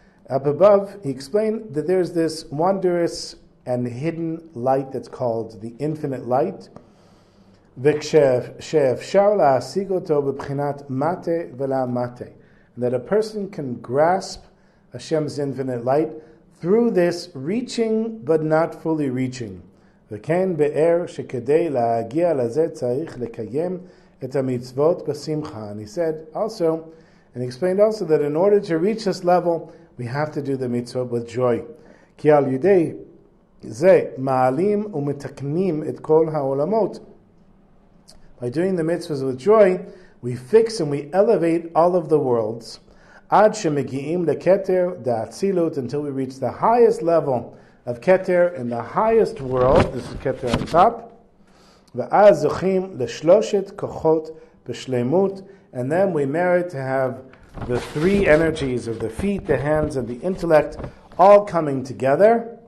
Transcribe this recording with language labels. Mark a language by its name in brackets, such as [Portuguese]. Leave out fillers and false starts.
[English] Up above, he explained that there's this wondrous and hidden light that's called the infinite light, [Hebrew] וכשאפשר להשיג אותו בבחינת mateh mateh, [English] that a person can grasp Hashem's infinite light through this reaching but not fully reaching. [Hebrew] וכן באר שכדי להגיע לזה צריך לקיים את המצוות בשמחה. [English] And he said also, and he explained also that in order to reach this level, we have to do the mitzvot with joy. [Hebrew] כי על ידי זה מעלים ומתקנים את כל העולמות. [English] By doing the mitzvahs with joy, we fix and we elevate all of the worlds. [Hebrew] עד שמגיעים לכתר דאצילות, [English] until we reach the highest level of keter in the highest world. This is keter on top. [Hebrew] ואז זוכים לשלושת כוחות בשלמות, [English] and then we merit to have the three energies of the feet, the hands, and the intellect all coming together.